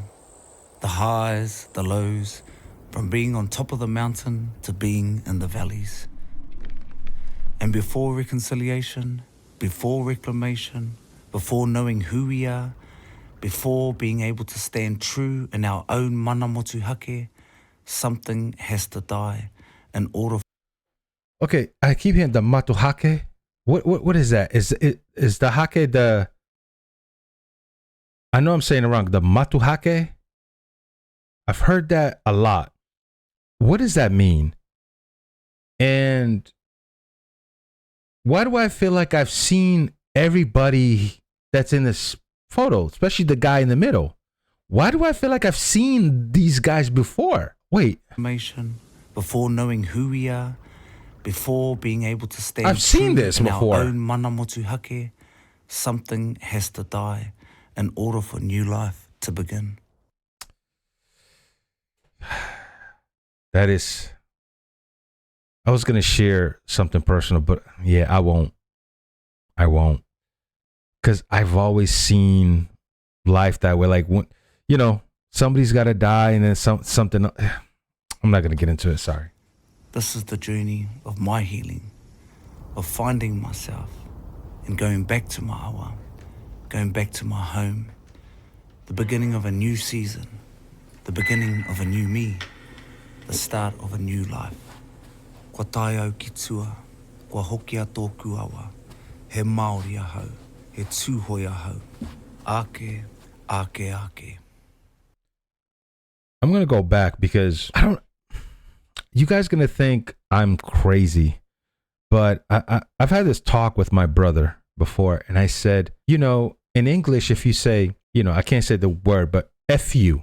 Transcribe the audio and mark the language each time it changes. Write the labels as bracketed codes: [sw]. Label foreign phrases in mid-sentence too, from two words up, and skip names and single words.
[en] The highs, the lows, from being on top of the mountain to being in the valleys. And before reconciliation, before reclamation, before knowing who we are, before being able to stand true in our own [mi] mana motu hake, [en] something has to die in order. Okay, I keep hearing the matuhake. What is that? Is the hake the? I know I'm saying it wrong. The matuhake. I've heard that a lot. What does that mean? And why do I feel like I've seen everybody that's in this photo, especially the guy in the middle? Why do I feel like I've seen these guys before? Wait. Before knowing who we are, before being able to stand I've seen this in before. our own [mi] mana motu hake, [en] something has to die in order for new life to begin. That is, I was going to share something personal, but yeah, I won't. Because I've always seen life that way. Like, when, you know, somebody's got to die and then something. I'm not going to get into it. Sorry. This is the journey of my healing, of finding myself and going back to my awa, going back to my home, the beginning of a new season, the beginning of a new me, the start of a new life. [mi] Kua tai au ki tua, kua hoki a tōku awa, he Māori ahau, he tūhoi ahau, ake, ake, ake. [en] I'm going to go back because you guys going to think I'm crazy, but I've had this talk with my brother before, and I said, in English, if you say, I can't say the word, but F you.